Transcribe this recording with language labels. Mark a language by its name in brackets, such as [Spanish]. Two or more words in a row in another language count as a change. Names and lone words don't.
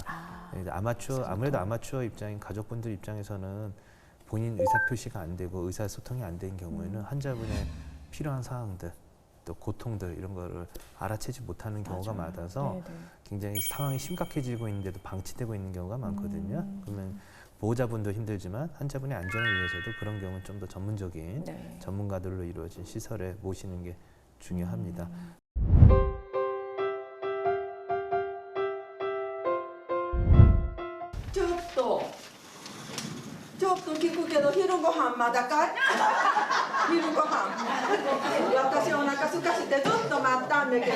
[Korean] 아무래도 아마추어 입장인 가족분들 입장에서는 본인 의사 표시가 안 되고 의사소통이 안 된 경우에는 환자분의 필요한 사항들 또 고통들 이런 거를 알아채지 못하는 경우가 많아서 네네. 굉장히 상황이 심각해지고 있는데도 방치되고 있는 경우가 많거든요. 그러면 보호자분도 힘들지만 환자분의 안전을 위해서도 그런 경우는 좀 더 전문적인 네. 전문가들로 이루어진 시설에 모시는 게 중요합니다. [Japanese] ちょっと聞くけど昼ご飯まだかい？昼ご飯。私お腹空かしてずっと待ったんだけど。